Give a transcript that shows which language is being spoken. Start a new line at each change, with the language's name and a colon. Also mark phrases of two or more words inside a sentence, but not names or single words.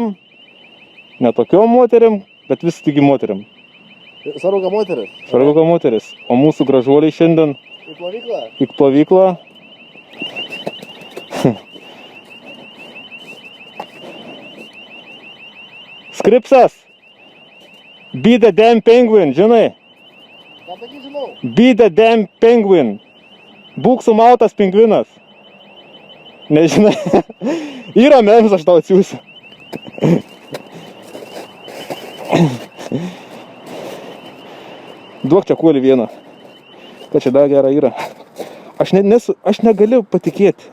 Lithuanian: Ne tokiom moterim, bet vis tik moterim. Svarbu, kad moteris. Svarbu, kad moteris. O mūsų gražuoliai šiandien Į plovyklą. į plovyklą. Skripsas.
English: Be the damn penguin,
Lithuanian: žinai. Ką taigi žinau?
English: Be the damn penguin.
Lithuanian: Būk sumautas pingvinas. Nežinai. Yra memes, aš tau atsiųsiu. Duok čia kuolį vieną. Kad čia dar gera yra. Aš negaliu patikėti.